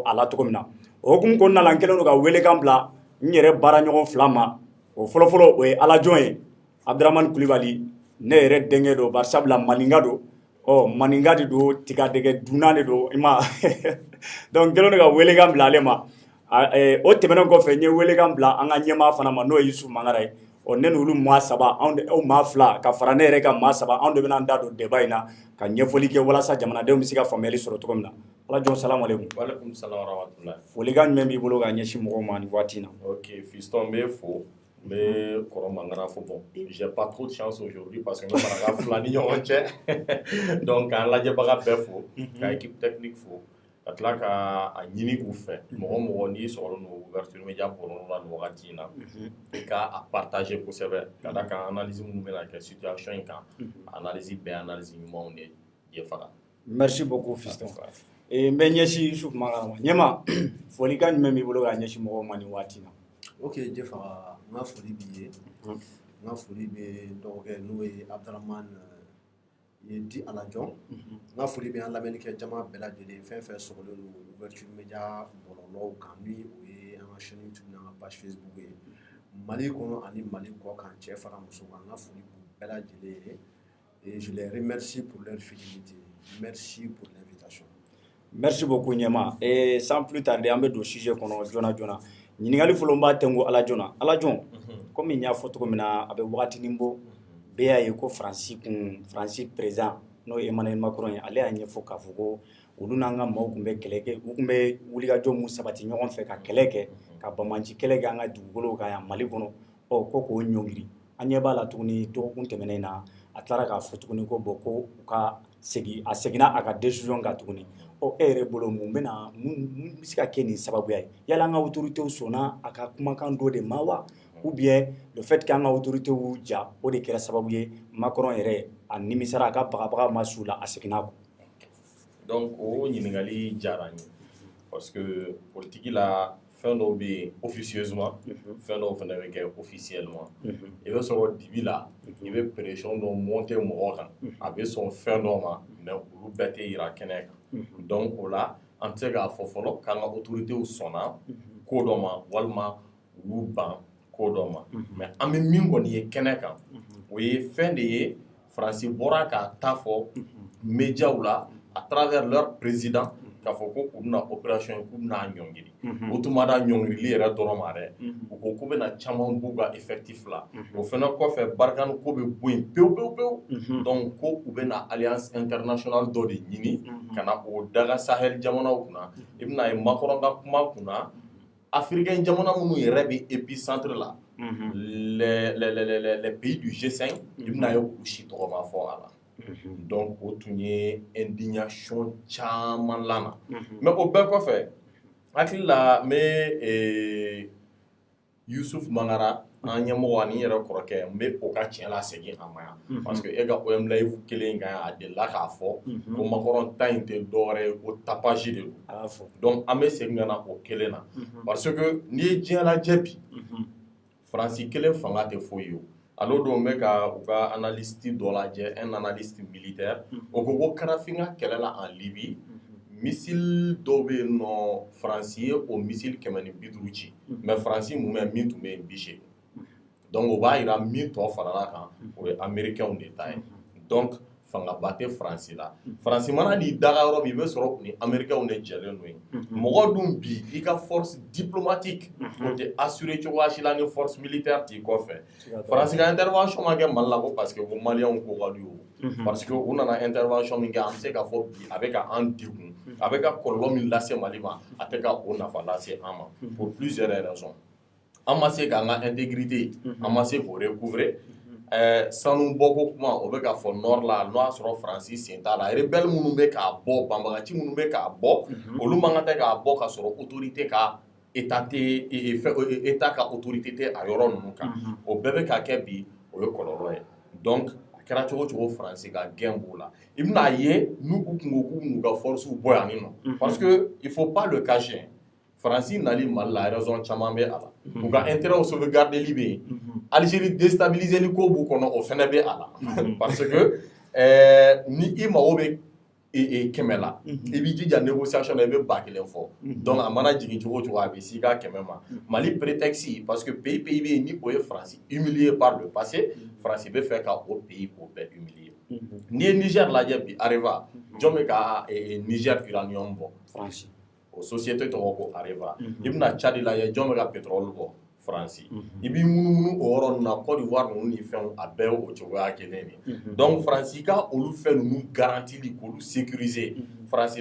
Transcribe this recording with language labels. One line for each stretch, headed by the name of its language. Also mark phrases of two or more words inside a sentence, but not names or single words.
Bambara: a la cogo min na o hukumu kɔnɔna la n kɛlen don ka welekan bila n yɛrɛ baara ɲɔgɔn fila ma o fɔlɔfɔlɔ o ye Alajɔn ye Abdramane Kulibali ne yɛrɛ denkɛ don barisabula maninka don maninka de don tigadɛgɛ dunan de don i ma donc n kɛlen don ka welekan bila ale ma o tɛmɛnen kɔfɛ n ye welekan bila an ka ɲɛmaa fana ma n'o ye Yusufu Mangara ye ne n'olu maa saba aw maa fila ka fara ne yɛrɛ ka maa saba anw de bɛna an da don débat in na ka ɲɛfɔli kɛ walasa jamanadenw bɛ se ka faamuyali sɔrɔ cogo min na Alajɔn
Arabic: السلام عليكم. وعليكم السلام ورحمة الله.
Bambara: Folikan jumɛn b'i bolo ka ɲɛsin mɔgɔw ma nin waati in na. Ok fiston n bɛ fo n bɛ kɔrɔ Mangara fo
French: bon j'ai pas trop de chance aujourd'hui parce que
Bambara: n bɛ maraka fila ni ɲɔgɔn cɛ donc k'an lajɛbaga bɛɛ fo ka
French: équipe technique
Bambara: fo ka tila ka a ɲini k'u fɛ mɔgɔ mɔgɔ n'i sɔgɔlen don
French: ouverture média
Bambara: bɔlɔlɔ la nin wagati in na i ka a partager kosɛbɛ ka da kan analyse minnu bɛna kɛ situation in kan analyse bɛɛ analyse ɲumanw de ye faga.
French: Merci beaucoup fiston.
Bambara: n bɛ ɲɛsin Yusufu Mangara ma ɲɛma folikan jumɛn b'i bolo ka ɲɛsin mɔgɔw ma nin waati in na. Ok Jefa n ka foli b'i ye n ka foli bɛ n dɔgɔkɛ n'o ye Abdramane di Aladjon n'a foli bɛ an lamɛnnikɛ jama bɛɛ lajɛlen fɛn fɛn sɔgɔlen don
French: ouverture média
Bambara: bɔlɔlɔw kan ni o ye an ka chaîne YouTube n'an ka page Facebook ye Mali kɔnɔ ani Mali kɔ kan cɛ fara muso kan an ka foli b'u bɛɛ lajɛlen ye
French: et je les remercie pour leur fidélité. Merci pour l'invitation. Merci beaucoup Nyema. Et sans plus tarder, on va
Bambara: do sujet kono jona jona. Ɲininkali fɔlɔ n b'a tɛnku Alajon comme n y'a fɔ cogo min na a bɛ wagatinin bɔ bɛɛ y'a ye ko Faransi président n'o ye Emmanuel Macron ye ale y'a ɲɛfɔ k'a fɔ ko olu n'an ka maaw tun bɛ kɛlɛ kɛ u tun bɛ wulikajɔ mun sabati ɲɔgɔn fɛ ka kɛlɛ kɛ ka bamaci kɛlɛ kɛ an ka dugukolow kan yan Mali kɔnɔ ko k'o ɲɔngiri an ɲɛ b'a la tuguni dɔgɔkun tɛmɛnen na a tilara k'a fɔ tuguni ko ko u ka seginna a ka décision kan tuguni e yɛrɛ bolo mun bɛ se ka kɛ nin sababuya ye yala an ka autorités sɔnna a ka kumakan dɔ de ma wa
French: ou bien le fait que
Bambara: an ka autorités ja o de kɛra sababu ye Macron yɛrɛ a nimisara a ka bagabaga ma su la a seginna kɔ. Donc o ɲininkali diyara n ye parce que politique la fɛn dɔw bɛ yen officieusement fɛn dɔw fana bɛ kɛ officiellement i bɛ sɔrɔ dibi la i bɛ pression dɔ monter mɔgɔ kan a bɛ sɔn fɛn dɔ ma mais olu bɛɛ tɛ yira kɛnɛ kan donc o la an tɛ se k'a fɔ fɔlɔ k'an ka autorités sɔnna ko dɔ ma walima olu ban ko dɔ ma mais an bɛ min kɔni ye kɛnɛ kan o ye fɛn de ye Faransi bɔra k'a ta fɔ médiaw la
French: à travers leur président
Bambara: k'a fɔ ko u bɛna opération ye k'u bɛna ɲɔngiri o tun ma da ɲɔngirili yɛrɛ dɔrɔn ma dɛ u ko k'u bɛna caman b'u ka effectif la o fana kɔfɛ Barkhane ko bɛ bɔ yen pewu pewu pewu donc ko u bɛna
French: alliance internationale
Bambara: dɔ de ɲini ka na o daga Sahel jamanaw kunna i bɛna ye Macron ka kuma kunna africain jamana minnu yɛrɛ bɛ épicentre la
French: les pays du G5
Bambara: i bɛna ye olu si tɔgɔ ma fɔ a la. Donc o tun ye indignation caman lana mais o bɛɛ kɔfɛ hakili la n bɛ Yusuf Mangara an ɲɛmɔgɔ ani yɛrɛ kɔrɔkɛ n bɛ o ka tiɲɛ lasegin a ma yan parce que e ka OM Live kelen kan a delila k'a fɔ ko Macron ta in tɛ dɔwɛrɛ ye ko tapage de don donc an bɛ segin ka na o kelen na parce que n'i ye diɲɛ lajɛ bi Faransi kelen fanga tɛ foyi ye o.
French: Alors donc
Bambara: mec u ka analyste dɔ lajɛ
French: un analyste militaire
Bambara: o ko ko Karafinga kɛlɛ la en Libye missile dɔ bɛ yen nɔ Faransi ye o missile 150 ci mais Faransi mun bɛ min tun bɛ yen 80 donc o b'a jira min tɔ farala kan o ye américains de ta ye donc fangaba tɛ Faransi la Faransi mana n'i daga yɔrɔ min i bɛ sɔrɔ ni américains de jɛlen don yen mɔgɔ dun bi i ka
French: force diplomatique
Bambara: o tɛ assurer cogoya si la ni
French: force militaire
Bambara: t'i kɔfɛ Faransi ka intervention ma kɛ Mali la ko parce que ko maliyɛnw ko ka di o parce que u nana intervention min kɛ an bɛ se k'a fɔ bi a bɛ ka an degun a bɛ ka kɔlɔlɔ min lase Mali ma a tɛ ka o nafa lase an ma
French: pour plusieurs raisons
Bambara: an ma se k'an ka intégrité an ma se k'o recouvrer sanu bɔko kuma o bɛ ka fɔ nord la n'o y'a sɔrɔ Faransi sen t'a la rebelle minnu bɛ k'a bɔ banbagaci minnu bɛ k'a bɔ olu man kan tɛ k'a bɔ ka sɔrɔ autorité ka état ka autorité tɛ a yɔrɔ ninnu kan o bɛɛ bɛ ka kɛ bi o ye kɔlɔlɔ ye donc a kɛra cogo cogo Faransi ka gɛn b'o la i bɛna ye n'u tun ko k'u b'u ka force bɔ yan nin nɔ parce que
French: il faut pas le cacher
Bambara: Faransi nali Mali la raison caman bɛ a la u ka intérêt sauvegarder bɛ yen Algérie déstabiliser li ko b'u kɔnɔ o fana bɛ a la parce que ni i mago bɛ kɛmɛ la i b'i jija négociation na i bɛ 1000 fɔ donc a mana jigin cogo cogo a bɛ s'i ka kɛmɛ ma Mali prétexte parce que pays bɛ yen ni o ye Faransi
French: humilié par le
Bambara: passé Faransi bɛ fɛ ka o pays k'o bɛɛ humilié n'i ye Niger lajɛ bi Areva jɔn bɛ ka Niger uranium bɔ Faransi o société tɔgɔ ko Areva i bɛna Tchad lajɛ jɔn bɛ ka pétrole bɔ Faransi i b'i munumunu o yɔrɔ ninnu na Côte d'Ivoire ninnu ni fɛnw a bɛɛ o cogoya kelen de donc Faransi ka olu fɛn ninnu garantili k'olu sécuriser Faransi